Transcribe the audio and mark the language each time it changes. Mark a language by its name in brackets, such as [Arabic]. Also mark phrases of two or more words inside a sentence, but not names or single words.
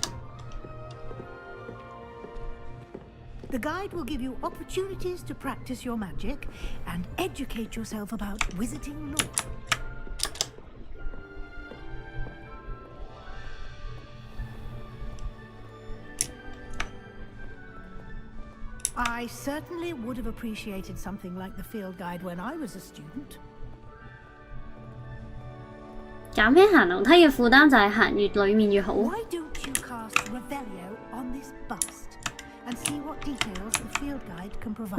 [English] The guide will give you opportunities to practice your magic and educate yourself about wizarding lore. I certainly would have appreciated something like the field guide when I was a student. [Cantonese] 減輕行樓梯嘅負擔就係行越裡面越好。 [English] Why don't you cast Revelio on this bust and see what details the field guide can provide?